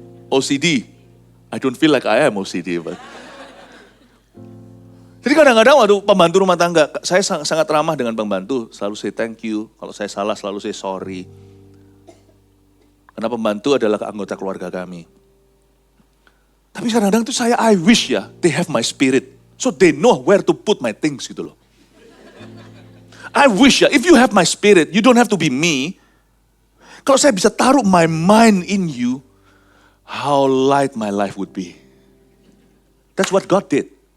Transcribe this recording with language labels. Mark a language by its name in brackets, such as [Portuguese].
[English] OCD, I don't feel like I am OCD. But. [Indonesian] Jadi kadang-kadang waktu pembantu rumah tangga, saya sangat ramah dengan pembantu, selalu [English] say thank you, [Indonesian] kalau saya salah selalu say sorry. Karena pembantu adalah anggota keluarga kami. Tapi kadang-kadang itu [English] I wish ya, they have my spirit. So they know where to put my things [Indonesian] gitu loh. [English] I wish ya, if you have my spirit, you don't have to be me. [Indonesian] Kalau saya bisa taruh [English] my mind in you, how light my life would be. That's what God did.